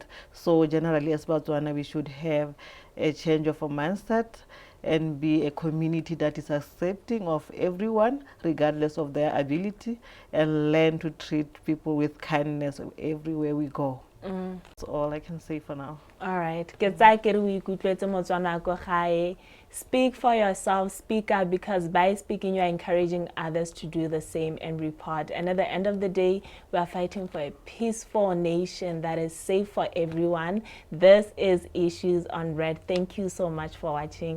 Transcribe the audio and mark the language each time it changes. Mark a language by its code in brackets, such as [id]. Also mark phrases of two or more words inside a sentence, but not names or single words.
[en] So generally, as Botswana, we should have a change of a mindset and be a community that is accepting of everyone regardless of their ability, and learn to treat people with kindness everywhere we go. That's all I can say for now. All right. [tn] Ke tsaya ke re o ikutlwetse Motswana ko gae. [en] Speak for yourself, speak up, because by speaking you are encouraging others to do the same and report. And at the end of the day, we are fighting for a peaceful nation that is safe for everyone. This is Issues on Red. Thank you so much for watching.